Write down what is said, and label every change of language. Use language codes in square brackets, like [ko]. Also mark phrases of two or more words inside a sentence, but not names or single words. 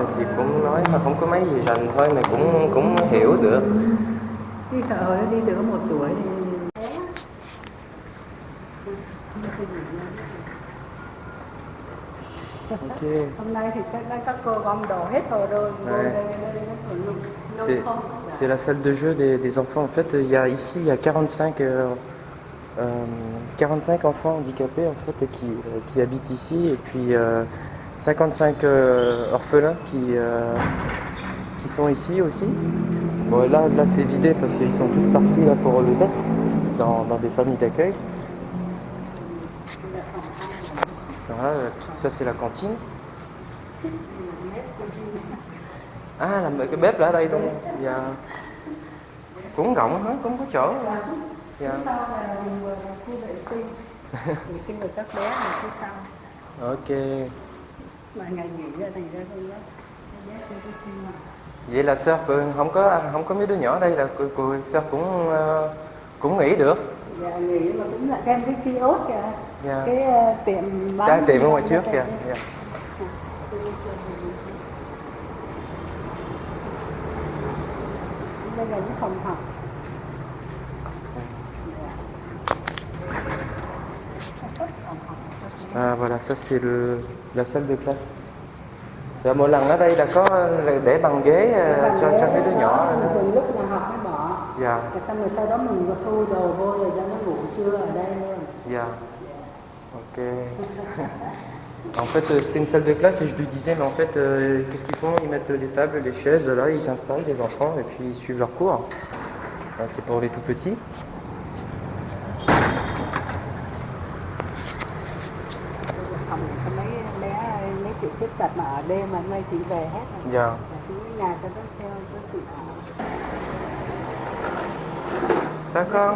[vi] Thì cũng nói mà không có mấy gì rành thôi mà cũng hiểu được. Cái sợ hồi nó đi từ có 1 tuổi thì Ok. hôm nay thì các cô gom đồ hết rồi. [fr] C'est la salle de jeu des enfants. En fait, ici il y a 45 enfants handicapés en fait qui habitent ici et puis 55 orphelins qui sont ici aussi. Bon, là c'est vidé parce qu'ils sont tous partis là pour le tête dans des familles d'accueil. Voilà, ça c'est la cantine. [vi] Cái bếp là ở đây luôn. Dạ. Cũng rộng hết, cũng có chỗ. Dạ. Phía sau là khu vệ sinh. Vệ sinh của các bé là phía sau. Ok. Mà ngày nghỉ ra thành ra không đó. Vậy là Sœur không có mấy đứa nhỏ ở đây là cô Sœur cũng nghỉ được. Dạ nghỉ mà cũng là thêm cái kiosk kìa. Dạ. Cái tiệm bán. Cái tiệm ở ngoài trước kìa. Dạ. Đây là những phòng học. [fr] Voilà, ça c'est la salle de classe. [vi] Rồi mỗi lần ở đây là có để bằng ghế cho mấy đứa nhỏ. Từ lúc là học mới bỏ. Dạ. Xong rồi sau đó mình thu đồ vô rồi cho nó ngủ trưa ở đây luôn. Dạ. Ok. [fr] En fait, c'est une salle de classe et je lui disais, mais en fait, qu'est-ce qu'ils font? Ils mettent les tables, les chaises, là, ils s'installent, les enfants, et puis ils suivent leurs cours. C'est pour les tout petits. [vi] Phòng này có mấy chị khuyết tật mà ở đêm mà nay chị về hết rồi. Dạ. Chú nhà tôi có theo có chị Chào con.